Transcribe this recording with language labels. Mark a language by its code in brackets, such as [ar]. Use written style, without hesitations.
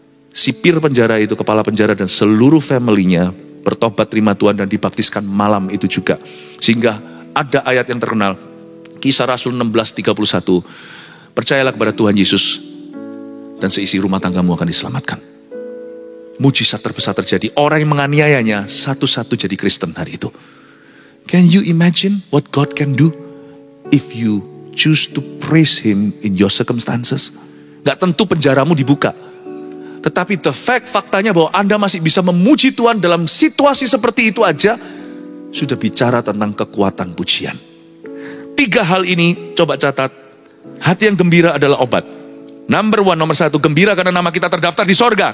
[id] Sipir penjara itu, kepala penjara dan seluruh family-nya bertobat terima Tuhan dan dibaptiskan malam itu juga. Sehingga ada ayat yang terkenal, Kisah Rasul 16:31. Percayalah kepada Tuhan Yesus dan seisi rumah tanggamu akan diselamatkan. Mujizat terbesar terjadi. Orang yang menganiayanya satu-satu jadi Kristen hari itu. [en] Can you imagine what God can do if you choose to praise Him in your circumstances? [id] Gak tentu penjaramu dibuka. Tetapi faktanya bahwa Anda masih bisa memuji Tuhan dalam situasi seperti itu aja, sudah bicara tentang kekuatan pujian. 3 hal ini coba catat. Hati yang gembira adalah obat. Nomor 1, gembira karena nama kita terdaftar di sorga.